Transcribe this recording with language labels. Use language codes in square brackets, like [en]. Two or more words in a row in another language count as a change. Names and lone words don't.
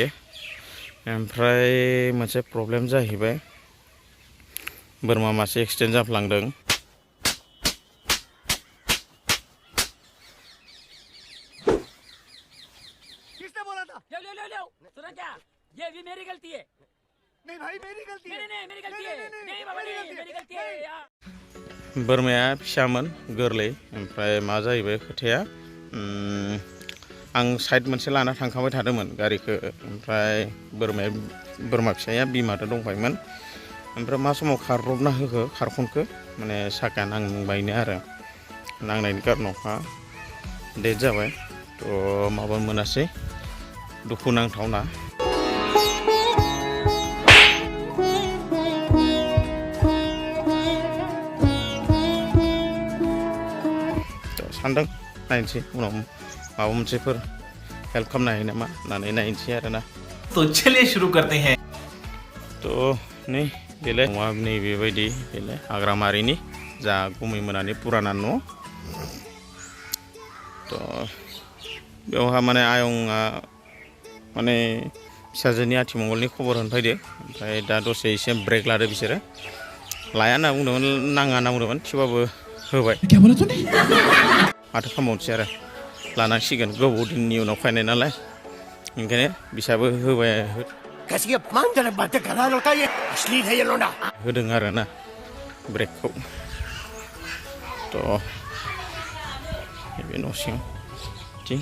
[brx] ओमफ्राय मोनसे प्रब्लेम जाहैबाय बोरमा मासे एक्सिडेन्ट जाफ्लांदों। [hi] ये भी मेरी गलती है। नहीं भाई मेरी गलती है। नहीं मेरी गलती है। नहीं बाबा नहीं मेरी गलती है यार। [brx] बोरमाया फिसामोन गोरलै ओमफ्राय मा जाहैबाय खोथाया आं साइड मोनसे लाना थांखाबाय थादोंमोन गारिखौ ओमफ्राय बोरमा फिसाया बिमाजों दंफायोमोन ओमफ्राय मा समाव खारब्रबना होखो खारखनखो माने साखाया नांबायनो आरो नांनायनि कारनावहा डेथ जाबाय। थ' माबा मोनासै दुखु नांथावना। सानदों नायनोसै उनाव माबा मोनसेफोर हेल्प खालामनो हायो नामा होननानै नायनोसै आरोना [hi] तो चलिए शुरू करते हैं [brx] थ' नै बेलाय न'आ नैबेबायदि बेलाय हाग्रामारिनि जा गुमै मोनानि पुराना न' थ' बेवहा माने आयंआ माने फिसाजोनि आथिमंगलनि खबर होनो फैदो ओमफ्राय दा दसे एसे ब्रेक लादो बिसोरो लाया होनना बुंदोंमोन नाङा होनना बुंदोंमोन थेवबाबो होबाय माथो खालामबावनोसै आरो लानांसिगोन गोबाव दिननि उनाव फैनाय नालाय ओंखायनो बिसाबो होबाय होदों आरो ना ब्रेकखौ थ' बे न' सिङाव थिं